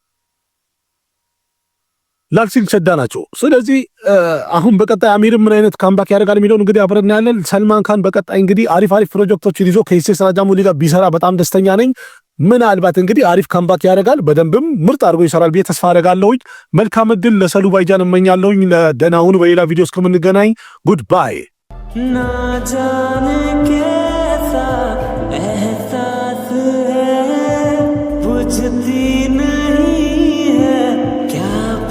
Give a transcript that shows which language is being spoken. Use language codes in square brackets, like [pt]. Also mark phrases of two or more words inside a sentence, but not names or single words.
[am] ላክሲን ቸዳ ናቸው። ስለዚህ አሁን በቀጣይ አሚር ምን አይነት ካምባክ ያደርጋል የሚለውን እንግዲህ አብረን እናያለን። ሰልማን ካን በቀጣይ እንግዲህ አሪፍ ፕሮጀክቶችን ይዞ ከኢሴስ ራጃሞሊ ጋር ቢሰራ በጣም ደስተኛ ነኝ። ምናልባት እንግዲህ አሪፍ ካምባክ ያደርጋል፣ በደንብም ምርጥ አድርጎ ይሰራል ብዬ ተስፋ አደርጋለሁኝ። መልካም እድል ለሰሉ ባይጃን እመኛለሁኝ። ለደህና ሁኑ። በሌላ ቪዲዮ እስከምንገናኝ [en] good bye። [hi] ना जाने कैसा एहसास है बुझती नहीं है क्या